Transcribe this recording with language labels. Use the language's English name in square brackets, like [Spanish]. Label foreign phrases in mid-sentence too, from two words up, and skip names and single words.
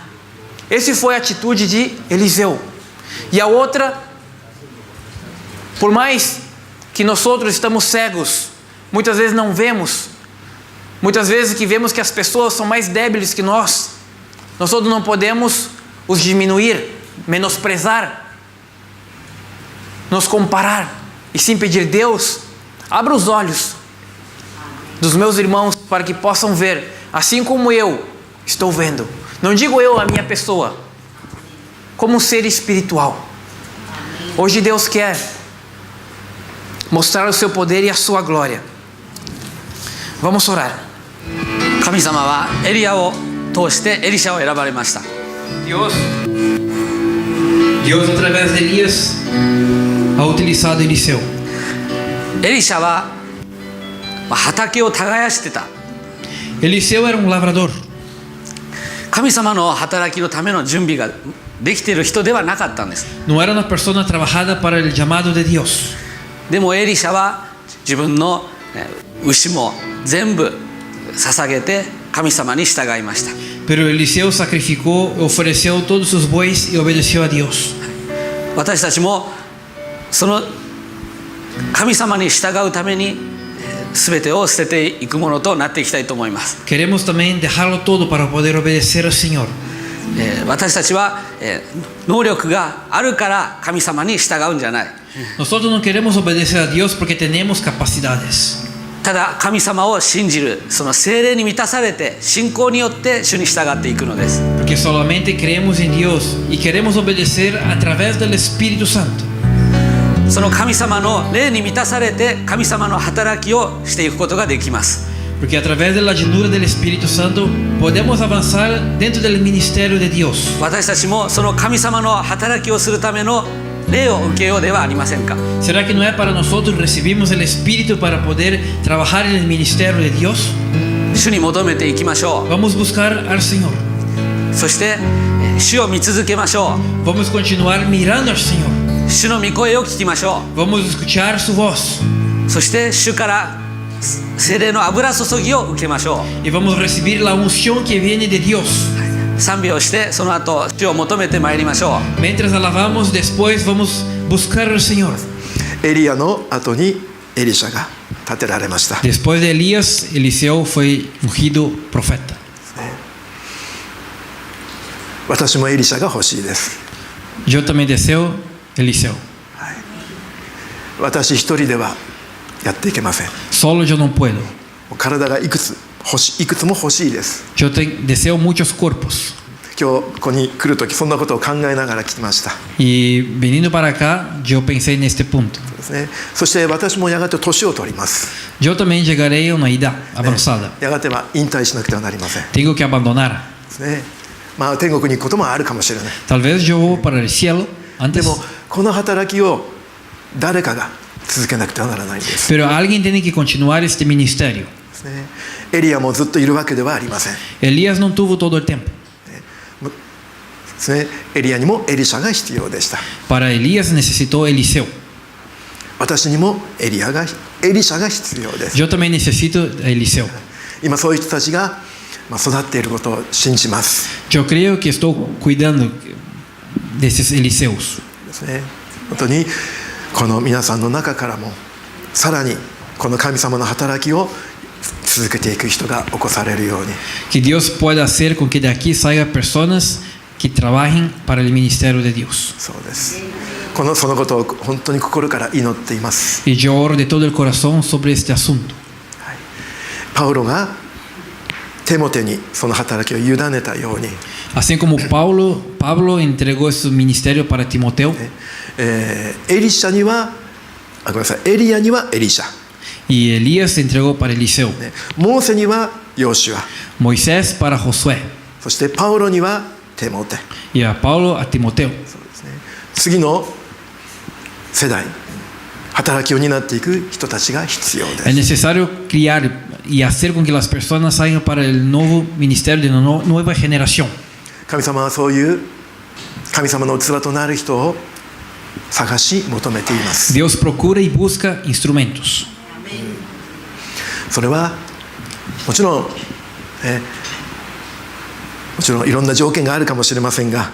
[Portuguese] Essa foi a atitude de Eliseu. E a outra, por mais que nós outros estamos cegos, muitas vezes não vemos, muitas vezes que vemos que as pessoas são mais débeis que nós outros não podemos os diminuir, menosprezar, nos comparar, e sim pedir: Deus, abra os olhos dos meus irmãos para que possam ver, assim como eu estou vendo. Não digo eu a minha pessoa, como um ser espiritual. Hoje Deus quer mostrar o seu poder e a sua glória. Vamos orar. [Japanese] 神様はエリアを通してエリシャを選ばれました。 [Spanish] Dios a través de Elías ha utilizado Eliseo. [Japanese] エリシャは畑を耕してた。 [Portuguese] Eliseo era um lavrador. [Japanese] 神様の働きのための準備ができている人ではなかったんです。 [Spanish] No era una persona trabajada para el llamado de Dios. [Japanese] でもエリシャは自分の牛も全部捧げて神様に従いました。 [Spanish] Pero Eliseo sacrificó, ofreció todos sus bueyes y obedeció a Dios. [Japanese] 私たちもその神様に従うために全てを捨てていくものとなっていきたいと思います。 [Spanish] Queremos también dejarlo todo para poder obedecer al Señor. [Japanese] 私たちは能力があるから神様に従うんじゃない。 [Spanish] Nosotros no queremos obedecer a Dios porque tenemos capacidades. [Japanese] ただ神様を信じる、その聖霊に満たされて信仰によって主に従っていくのです。 [Spanish] Porque solamente creemos en Dios y queremos obedecer a través del Espíritu Santo. [Japanese] その神様の霊に満たされて神様の働きをしていくことができます。 [Spanish] Porque a través de la llenura del Espíritu Santo podemos avanzar dentro del ministerio de Dios. [Japanese] 私たちもその神様の働きをするための霊を受けようではありませんか。 [Spanish] ¿Será que no es para nosotros recibimos el Espíritu para poder trabajar en el ministerio de Dios? [Japanese] 主に求めていきましょ [Spanish] Vamos a buscar al Señor. [Japanese] う。そして主を見続けましょ [Spanish] Vamos a continuar mirando al Señor. [Japanese] う。主の御声を聞きましょ [Spanish] Vamos a escuchar su voz. [Japanese] う。そして主から聖霊の油注ぎを受けましょ [Spanish] Y vamos a recibir la unción que viene de Dios. [Japanese] う。賛美をしてその後主を求めてまいりましょう。 [Spanish] Mientras alabamos, después vamos a buscar al Señor. [Japanese] エリアの後にエリシャが立てられました。 [Spanish] Después de Elías, Eliseo fue ungido profeta. [Japanese] 私もエリシャが欲しいです。 [Spanish] Yo también deseo Eliseo. [Japanese] 私一人ではやっていけません。 [Spanish] Solo yo no puedo. [Japanese] 体がいくつも欲しいです。 [Spanish] Yo deseo muchos cuerpos. [Japanese] 今日ここに来るときそんなことを考えながら来ました。 [Spanish] Y viniendo para acá, yo pensé en este punto. [Japanese] ですね。そして私もやがて年を取ります。 [Spanish] Yo también llegaré a una edad avanzada. [Japanese] やがては引退しなくてはなりません。 [Spanish] Tengo que abandonar. [Japanese] ですね。まあ天国に行くこともあるかもしれない。 [Spanish] Tal vez yo voy para el cielo [Japanese] で [Spanish] antes. [Japanese] もこの働きを誰かが続けなくてはならないんです。 [Spanish] Pero alguien tiene que continuar este ministerio. [Japanese] ですね。エリアもずっといるわけではありません。 [Spanish] Elías no tuvo todo el tiempo. [Japanese] ですね。エリアにもエリシャが必要でした。 [Spanish] Para Elías necesitó Eliseo. [Japanese] 私にもエリシャが必要です。 [Spanish] Yo también necesito Eliseo. [Japanese] 今そういう人たちが育っていることを信じます。 [Spanish] Yo creo que estoy cuidando de esos Eliseos. [Japanese] ですね。本当にこの皆さんの中からもさらにこの神様の働きを続けていく人が起こされるように。 [Spanish] Que Dios pueda hacer con que de aquí salgan personas que trabajen para el ministerio de Dios. [Japanese] そうです。そのことを本当に心から祈っています。 [Spanish] Y yo oro de todo el corazón sobre este asunto. [Japanese] パウロがテモテにその働きを委ねたように、 [Spanish] Así como Pablo entregó su ministerio para Timoteo, [Japanese] エリシャにはごめんなさい、エリアにはエリシャ、 [Spanish] Y Elías se entregó para Eliseo. [Japanese] モーセにはヨシュア、 [Spanish] Moisés para Josué. [Japanese] そしてパウロにはテモテ。 [Spanish] Y a Pablo a Timoteo. [Japanese] 次の世代、働きを担っていく人たちが必要で [Spanish] Es [Japanese] す。 [Spanish] necesario criar y hacer con que las personas salgan para el nuevo ministerio de la nueva generación. [Japanese] 神様はそういう神様の器となる人を探し求めています。 [Spanish] Dios procura y busca instrumentos. [Japanese] それはもちろん、いろんな条件があるかもしれませんが、